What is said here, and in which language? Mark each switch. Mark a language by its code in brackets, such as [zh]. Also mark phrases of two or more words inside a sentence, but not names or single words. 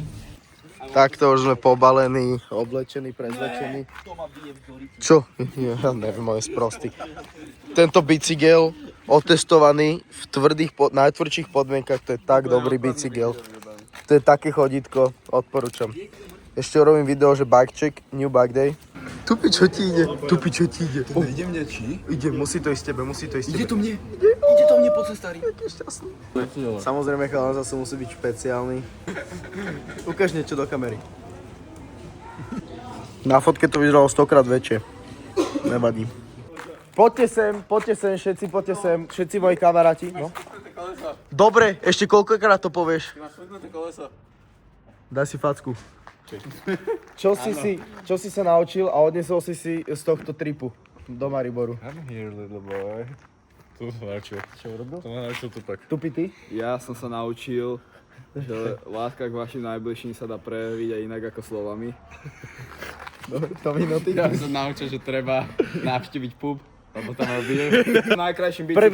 [sk] Takto už sme pobalení, oblečení, prezlečení. Čo? Ja neviem, moje sprostý. Tento bicykel otestovaný v najtvrdších podmienkach, to je tak dobrý bicykel. To je také chodítko, odporúčam. Ešte urobím video, že [en] bike check, new bike day. [sk] Tupi, čo ti ide? To nejde mne, či? Ide, musí to ísť tebe. Ide to mne? Ide to mne po cestári. Taký šťastný. Samozrejme, chalán zase musí byť špeciálny. Ukáž niečo do kamery. Na fotke to vyzeralo 100-krát väčšie. Nevadí. Poďte sem, všetci moji kamaráti. No. Dobre, ešte koľkokrát to povieš? Daj si facku. Čo si sa naučil a odnesol si z tohto tripu do Mariboru? [en] I'm here, little boy. [sk] To som naučil. Čo urobil? To ma naučil to tak. Tupi ty? Ja som sa naučil, že láska k vašim najbližším sa dá prejaviť aj inak ako slovami. To minuty. Ja som naučil, že treba navštíviť pub, lebo tam robil. Najkrajším bicyklom.